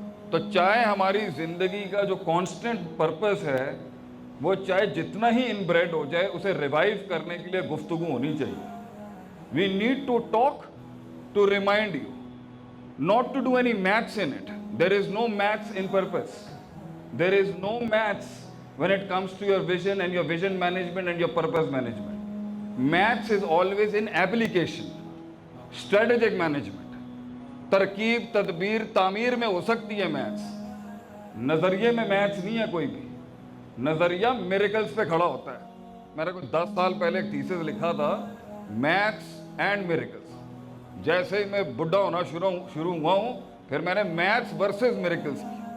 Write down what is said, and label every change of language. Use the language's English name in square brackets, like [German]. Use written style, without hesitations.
[Urdu] تو چاہے ہماری زندگی کا جو کانسٹنٹ پرپس ہے وہ چاہے جتنا ہی انبریڈ ہو جائے, اسے ریوائیو کرنے کے لیے گفتگو ہونی چاہیے. [English] We need to talk to remind you, not to do any maths in it. There is no maths in purpose. There is no maths when it comes to your vision and your vision management and your purpose management. Maths is always in application, strategic management. [Urdu] ترکیب, تدبیر, تعمیر میں ہو سکتی ہے maths, نظریے میں maths نہیں ہے کوئی بھی. نظریہ میریکلز پہ کھڑا ہوتا ہے. میرے کو 10 سال پہلے ایک تھیسس لکھا تھا, میتھس اینڈ میریکلز. جیسے ہی میں بڈھا ہونا شروع ہوا ہوں, پھر میں نے میتھس ورسز میریکلز کی.